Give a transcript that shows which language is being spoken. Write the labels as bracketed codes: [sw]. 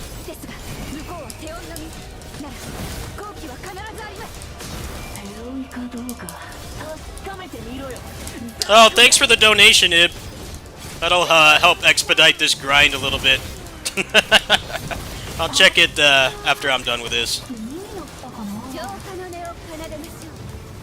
[ja] ですが向こうは手負いのみ。なら好機は必ずあります。手負いかどうか確かめてみろよ。 [en] Oh, thanks for the donation, Ib. That'll help expedite this grind a little bit. I'll check it after I'm done with this. [ja] 浄化の音を奏でましょう。